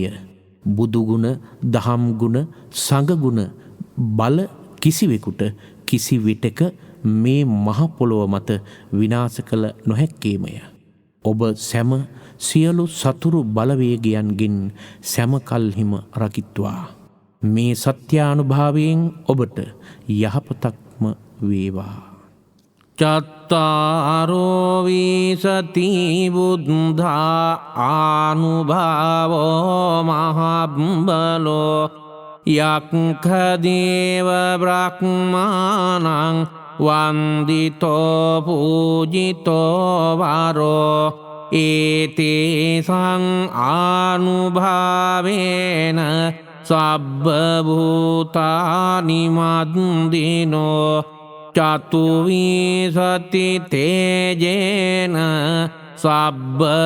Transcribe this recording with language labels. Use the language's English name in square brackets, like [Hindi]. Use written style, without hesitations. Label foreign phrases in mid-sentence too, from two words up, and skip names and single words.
[Sinhala] බුදුගුණ, දහම්ගුණ, සංඝගුණ බල කිසිවෙකුට කිසි විටක මේ මහ පොළොව මත විනාශ කළ නොහැක්කේමය. ඔබ සැම සියලු සතුරු බලවේගයන්ගෙන් සැමකල්හිම රකිත්වා. මේ සත්‍යානුභාවයෙන් ඔබට යහපතක්ම වේවා. [Pali] චත්තාරෝ විසති බුද්ධා ආනුභාවෝ මහබ්බලෝ යක්ඛදේව බ්‍රහ්මාණං වන්දිතෝ පූජිතෝ වරෝ ඒතේසං ආනුභාවේන සබ්බ භූතානි මද්දිනෝ චතුවිසති තේජේන සබ්බ